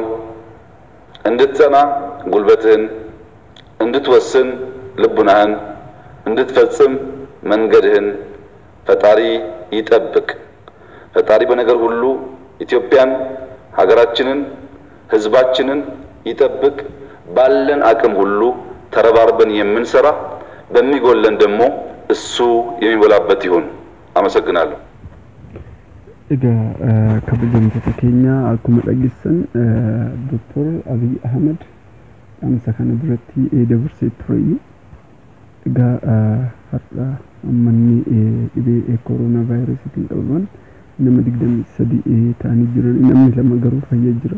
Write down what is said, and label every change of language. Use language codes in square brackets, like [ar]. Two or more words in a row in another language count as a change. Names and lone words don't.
[am] እንድትጸና ጉልበትህን፣ እንድትወስን ልቡናህን፣ እንድትፈጽም መንገድህን ፈጣሪ ይጠብቅ። ፈጣሪ በነገር ሁሉ ኢትዮጵያን ሀገራችንን ህዝባችንን ይጠብቅ። ባለን አቅም ሁሉ ተረባርበን የምንሰራ በሚጎለን ደግሞ እሱ የሚበላበት ይሁን። አመሰግናለሁ። [om] kabajamtoota keenya akkuma dhageessan Dr. Abiy Ahmed amsa kana duratti dabarsee tureyyuu har'a ammanni dhibee koronaa vaayirasiitiin qabaman nama 23 ta'anii jiran namni lama garuu fayyaa jira.